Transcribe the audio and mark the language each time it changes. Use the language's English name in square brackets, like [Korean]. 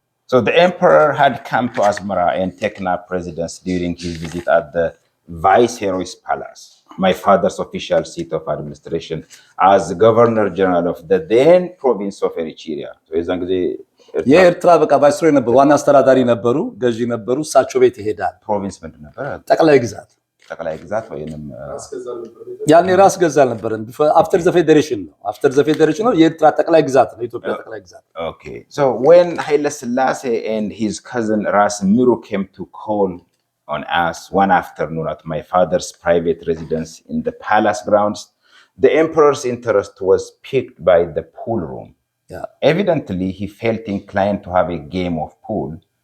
[English] So the emperor had come to Asmara and taken up residence during his visit at the Viceroy's palace, my father's official seat of administration, as governor general of the then province of Eritrea. [Amharic] So የዛን ጊዜ የኤርትራ በቃ ቫይስሮይ ነበሩ፣ ዋና አስተዳዳሪ ነበሩ፣ ገዢ ነበሩ። እሳቸው ቤት ይሄዳል። ፕሮቪንስ ምንድን ነበር? ጠቅላይ ግዛት ወይንም ያኔ ራስ ገዛ ነበር። [English] አፍተር ዘ ፌዴሬሽን [Amharic] ነው። የኤርትራ ጠቅላይ ግዛት ነው፣ ኢትዮጵያ ጠቅላይ ግዛት። [English] Okay, so when Haile Selassie and his cousin Ras Miru came to call on us one afternoon at my father's private residence in the palace grounds, the emperor's interest was piqued by the pool room. Evidently, he felt inclined to have a game of pool.